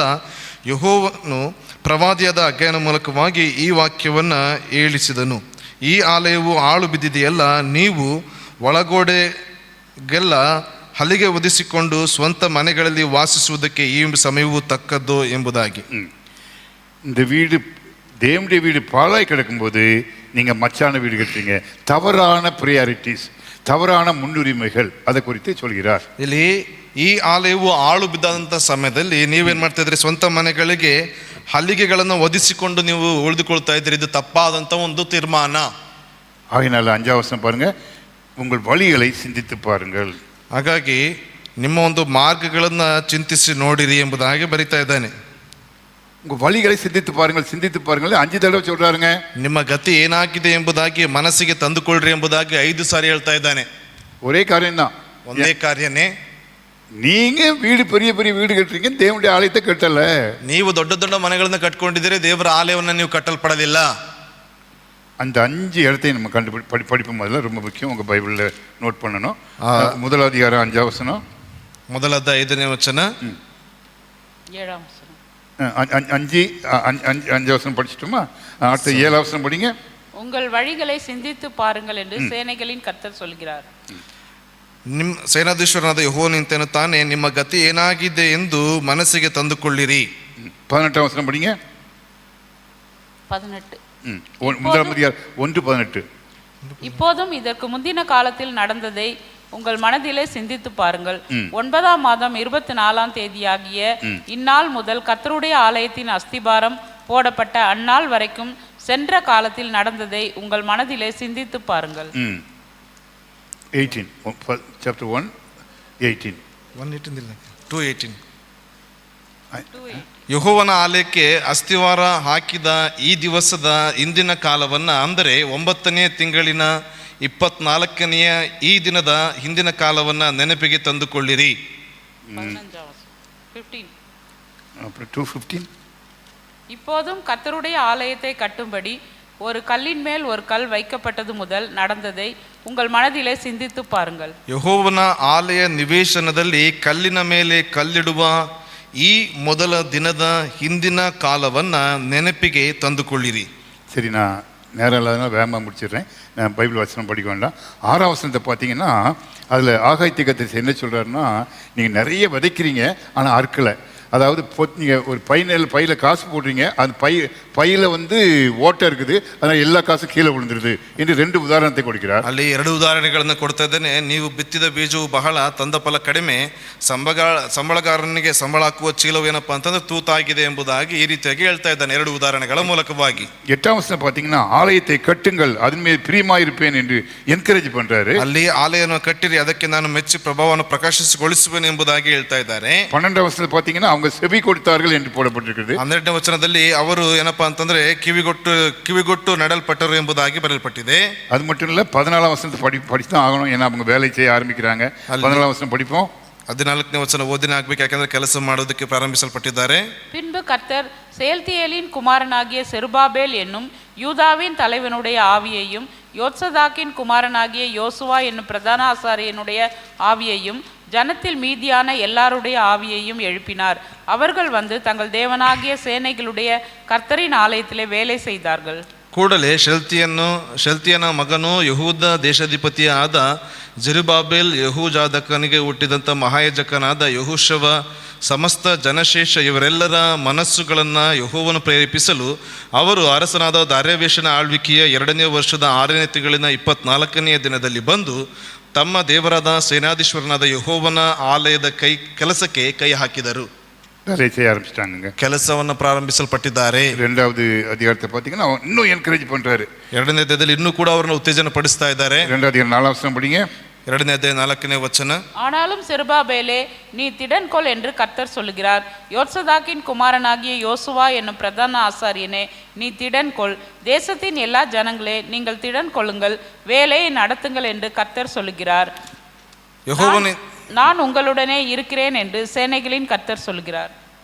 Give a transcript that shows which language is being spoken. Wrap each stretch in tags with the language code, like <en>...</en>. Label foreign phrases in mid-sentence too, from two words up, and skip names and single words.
<kn>ಯೆಹೋವನು ಪ್ರವಾದಿಯಾದ ಹಗ್ಗಾಯನ ಮೂಲಕವಾಗಿ ಈ ವಾಕ್ಯವನ್ನು ಹೇಳಿಸಿದನು. ಈ ಆಲಯವು ಹಾಳು ಬಿದ್ದಿದೆಯಲ್ಲ, ನೀವು ಒಳಗೋಡೆಗೆಲ್ಲ ಹಲಿಗೆ ಒದಿಸಿಕೊಂಡು ಸ್ವಂತ ಮನೆಗಳಲ್ಲಿ ವಾಸಿಸುವುದಕ್ಕೆ ಈ ಸಮಯವು ತಕ್ಕದ್ದು ಎಂಬುದಾಗಿ.</kn> <ta>இந்த வீடு தேவனுடைய வீடு பாழாய் கிடக்கும்போது நீங்கள் மச்சான வீடு கட்டுறீங்க. தவறான ப்ரியாரிட்டிஸ், தவறான முன்னுரிமைகள் அதை குறித்து சொல்கிறார்.</ta> <kn>ಇಲ್ಲಿ ಈ ಆಲಯವು ಹಾಳು ಬಿದ್ದಂಥ ಸಮಯದಲ್ಲಿ ನೀವೇನು ಮಾಡ್ತಾ ಇದ್ರಿ? ಸ್ವಂತ ಮನೆಗಳಿಗೆ ಹಲಿಗೆಗಳನ್ನು ಒದಿಸಿಕೊಂಡು ನೀವು ಉಳಿದುಕೊಳ್ತಾ ಇದ್ದೀರಿ. ಇದು ತಪ್ಪಾದಂಥ ಒಂದು ತೀರ್ಮಾನ.</kn> <ta>ஆகையினால 5ஆம் வசனம் பாருங்க, உங்கள் வழிகளை சிந்தித்து பாருங்கள்.</ta> <kn>ಹಾಗಾಗಿ ನಿಮ್ಮ ಒಂದು ಮಾರ್ಗಗಳನ್ನು ಚಿಂತಿಸಿ ನೋಡಿರಿ ಎಂಬುದಾಗಿ ಬರಿತಾ ಇದ್ದಾನೆ.</kn> <ta>உங்கள் வழிகளை சிந்தித்து பாருங்கள், சிந்தித்து பாருங்கள் 5 தடவை சொல்றாருங்க.</ta> <kn>ನಿಮ್ಮ ಗತಿ ಏನಾಗಿದೆ ಎಂಬುದಾಗಿ ಮನಸ್ಸಿಗೆ ತಂದುಕೊಳ್ಳ್ರಿ ಎಂಬುದಾಗಿ 5 ಸಾರಿ ಹೇಳ್ತಾ ಇದ್ದಾನೆ.</kn> <ta>ஒரே காரியம்தான்,</ta> <kn>ಒಂದೇ ಕಾರ್ಯನೇ.</kn> <ta>நீங்க வீடு பெரிய பெரிய வீடு கட்டுறீங்க, தேவனுடைய ஆலயத்தை கட்டல.</ta> <kn>ನೀವು ದೊಡ್ಡ ದೊಡ್ಡ ಮನೆಗಳನ್ನು ಕಟ್ಕೊಂಡಿದ್ದೀರಿ, ದೇವರ ಆಲಯವನ್ನು ನೀವು ಕಟ್ಟಲ್ಪಡಲಿಲ್ಲ.</kn> <ta>அந்த 5 இடத்தையும் நம்ம படிப்போம். முதல்ல ரொம்ப முக்கியம், உங்க பைபிள்ல நோட் பண்ணணும். முதல் அதிகாரம் 5ஆம் வசனம்,</ta> <kn>ಮೊದಲ 5ನೇ ವಚನ,</kn> <ta>7ஆம் வசனம். 5 வசனம் படிச்சிட்டோமா? அடுத்த 7ஆம் வசனம் படிங்க. உங்கள் வழிகளை சிந்தித்து பாருங்கள் என்று சேனைகளின் கர்த்தர் சொல்கிறார்.</ta> <kn>ನಿಮ್ಮ ಸೇನಾಧೀಶ್ವರನಾದ ಯೆಹೋವನು ಇಂತೆನ್ನುತ್ತಾನೆ, ನಿಮ್ಮ ಗತಿ ಏನಾಗಿದೆ ಎಂದು ಮನಸ್ಸಿಗೆ ತಂದುಕೊಳ್ಳಿರಿ.</kn> <ta>18ஆம் வசனம் படிங்க. 18. முதலாம் அதிகாரம் 1:18. இப்போதும் இதற்கு முந்தின காலத்தில் நடந்ததை உங்கள் மனதிலே சிந்தித்து பாருங்கள். 9ஆம் மாதம் 24ஆம் தேதியாகிய இந்நாள் முதல் கர்த்தருடைய ஆலயத்தின் அஸ்திபாரம் போடப்பட்ட அந்நாள் வரைக்கும் சென்ற காலத்தில் நடந்ததை உங்கள் மனதிலே சிந்தித்து பாருங்கள். 18 chapter 1 18 2:18.</ta> <kn>ಯೆಹೋವನ ಆಲಯಕ್ಕೆ ಅಸ್ತಿವಾರ ಹಾಕಿದ ಈ ದಿವಸದ ಹಿಂದಿನ ಕಾಲವನ್ನು, ಅಂದರೆ 9ನೇ ತಿಂಗಳಿನ 24ನೆಯ ಈ ದಿನದ ಹಿಂದಿನ ಕಾಲವನ್ನು ನೆನಪಿಗೆ ತಂದುಕೊಳ್ಳಿರಿ. 2:15.</kn> <ta>இப்போதும் கர்த்தருடைய ஆலயத்தை கட்டும்படி ஒரு கல்லின் மேல் ஒரு கல் வைக்கப்பட்டது முதல் நடந்ததை உங்கள் மனதிலே சிந்தித்து பாருங்கள்.</ta> <kn>ಯೆಹೋವನ ಆಲಯ ನಿವೇಶನದಲ್ಲಿ ಕಲ್ಲಿನ ಮೇಲೆ ಕಲ್ಲಿಡುವ ಈ ಮೊದಲ ದಿನದ ಹಿಂದಿನ ಕಾಲವನ್ನ ನೆನಪಿಗೆ ತಂದುಕೊಳ್ಳಿರಿ.</kn> <ta>சரி, நான் நேரம் இல்லாதனால வேகமாக முடிச்சிடுறேன். நான் பைபிள் வசனம் படிக்க வேண்டாம். 6ஆம் வசனத்தை பார்த்தீங்கன்னா அதில் ஆகாய தீர்க்கதரிசி என்ன சொல்கிறாருன்னா, நீங்கள் நிறைய விதைக்கிறீங்க ஆனால் அறுக்கலை. அதாவது நீங்கள் ஒரு பையில காசு போடுறீங்க, அந்த பையில வந்து ஓட்டை இருக்குது, அதனால் எல்லா காசும் கீழே விழுந்துருது என்று 2 உதாரணத்தை கொடுக்கிறார்.</ta> <kn>ಅಲ್ಲಿ 2 ಉದಾಹರಣೆಗಳನ್ನು ಕೊಡ್ತಾ ಇದ್ದೇನೆ. ನೀವು ಬಿತ್ತಿದ ಬೀಜವು ಬಹಳ, ತಂದ ಫಲ ಕಡಿಮೆ, ಸಂಬಳಗಾರನಿಗೆ ಸಂಬಳ ಹಾಕುವ ಚೀಲವು ಏನಪ್ಪಾ ಅಂತಂದ್ರೆ ತೂತಾಗಿದೆ ಎಂಬುದಾಗಿ ಈ ರೀತಿಯಾಗಿ ಹೇಳ್ತಾ ಇದ್ದಾನೆ 2 ಉದಾಹರಣೆಗಳ ಮೂಲಕವಾಗಿ.</kn> <ta>8ஆம் வசனம் பார்த்தீங்கன்னா ஆலயத்தை கட்டுங்கள், அதன் மேல் பிரியமாயிருப்பேன் என்று என்கரேஜ் பண்றாரு.</ta> <kn>ಅಲ್ಲಿ ಆಲಯವನ್ನು ಕಟ್ಟಿರಿ, ಅದಕ್ಕೆ ನಾನು ಮೆಚ್ಚಿ ಪ್ರಭಾವವನ್ನು ಪ್ರಕಾಶಿಸಿಗೊಳಿಸುವೆನು ಎಂಬುದಾಗಿ ಹೇಳ್ತಾ ಇದ್ದಾರೆ.</kn> <ta>12ஆம் வசனத்தை பார்த்தீங்கன்னா அவங்க செவி கொடுத்தார்கள் என்று போடப்பட்டிருக்கிறது.</ta> <kn>12ನೇ ವಚನದಲ್ಲಿ ಅವರು ಏನಪ್ಪಾ ಅಂತಂದ್ರೆ ಕಿವಿಗೊಟ್ಟು நடல்பட்டರು ಎಂಬುದಾಗಿ ಬರೆಯಲ್ಪಟ್ಟಿದೆ.</kn> <ta>அது மட்டும் இல்ல, 14ஆம் வசனத்தை படிச்சுதான் ஆகணும், ஏன்னா அவங்க வேலை செய்ய ஆரம்பிக்கிறாங்க. 14ஆம் வசனம் படிப்போம்.</ta> <kn>14ನೇ ವಚನ ಓದಿನ ಆಗ್ಬೇಕು, ಯಾಕಂದ್ರೆ ಕೆಲಸ ಮಾಡೋದಕ್ಕೆ ಪ್ರಾರಂಭಿಸಲ್ಪಟ್ಟಿದ್ದಾರೆ.</kn> <ta>பின்பு கர்த்தர் செயல்தியேலின் குமாரனாகிய செருபாபேல் என்னும் யூதாவின் தலைவனுடைய ஆவியையும் யோத்சதாக்கின் குமாரனாகிய யோசுவா என்னும் பிரதான ஆசாரியனுடைய ஆவியையும் ஜனத்தில் மீதியான எல்லாருடைய ஆவியையும் எழுப்பினார். அவர்கள் வந்து தங்கள் தேவனாகிய சேனைகளுடைய கர்த்தரின் ஆலயத்திலே வேலை செய்தார்கள்.</ta> <kn>ಕೂಡಲೇ ಶೆಲ್ತಿಯನ ಮಗನು ಯಹೂದ ದೇಶಾಧಿಪತಿಯ ಆದ ಜೆರುಬ್ಬಾಬೆಲ್, ಯೆಹೋಜಾದಾಕನಿಗೆ ಹುಟ್ಟಿದಂಥ ಮಹಾಯಾಜಕನಾದ ಯೆಹೋಶುವ, ಸಮಸ್ತ ಜನಶೇಷ ಇವರೆಲ್ಲರ ಮನಸ್ಸುಗಳನ್ನು ಯೆಹೋವನು ಪ್ರೇರೇಪಿಸಲು ಅವರು ಅರಸನಾದ ದಾರ್ಯಾವೇಷನ ಆಳ್ವಿಕೆಯ 2ನೇ ವರ್ಷದ 6ನೇ ತಿಂಗಳಿನ 24ನೆಯ ದಿನದಲ್ಲಿ ಬಂದು ತಮ್ಮ ದೇವರಾದ ಸೇನಾಧೀಶ್ವರನಾದ ಯೆಹೋವನ ಆಲಯದ ಕೆಲಸಕ್ಕೆ ಕೈ ಹಾಕಿದರು.</kn> <ta>வேலை செய்ய ஆரம்பிச்சிட்டாங்க,</ta> <kn>ಕೆಲಸವನ್ನು ಪ್ರಾರಂಭಿಸಲ್ಪಟ್ಟಿದ್ದಾರೆ.</kn> <ta>2வது அதிகாரத்தை பார்த்தீங்கன்னா இன்னும் என்கரேஜ் பண்றாரு.</ta> <kn>2ನೇ ಅಧ್ಯಾಯದಲ್ಲಿ ಇನ್ನೂ ಕೂಡ ಅವರನ್ನು ಉತ್ತೇಜನ ಪಡಿಸ್ತಾ ಇದ್ದಾರೆ.</kn> <ta>2வது அதிகாரம் 4ஆம் வசனம் படிங்க.</ta> <kn>2ನೇ ಅಧ್ಯಾಯ 4ನೇ ವಚನ.</kn> <ta>ஆனாலும் செருபாபேலே, நீ திடன்கொள் என்று கர்த்தர் சொல்லுகிறார். யோத்சதாக்கின் குமாரனாகிய யோசுவா என்னும் பிரதான ஆசாரியனே, நீ திடன்கொள். தேசத்தின் எல்லா ஜனங்களே, நீங்கள் திடன் கொள்ளுங்கள், வேலையை நடத்துங்கள் என்று கர்த்தர் சொல்லுகிறார். நான் உங்களுடனே இருக்கிறேன் என்று சேனைகளின் கர்த்தர் சொல்கிறார்.</ta>